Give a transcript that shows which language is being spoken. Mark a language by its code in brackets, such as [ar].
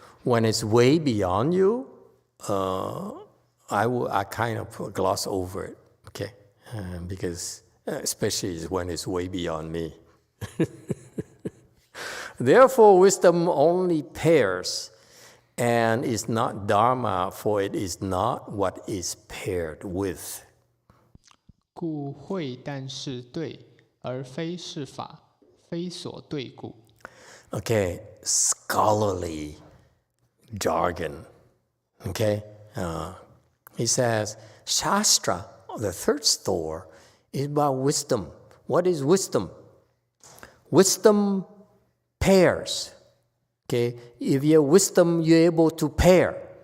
[en] When it's way beyond you, I kind of gloss over it, okay? Because especially when it's way beyond me. Therefore, wisdom only pairs and is not Dharma, for it is not what is paired with. [zh] 故慧但是对，而非是法，非所对故。 [en] Okay, scholarly jargon. Okay, he says, Shastra, the third store, is about wisdom. What is wisdom? Wisdom pairs. Okay, if you have wisdom, you're able to pair.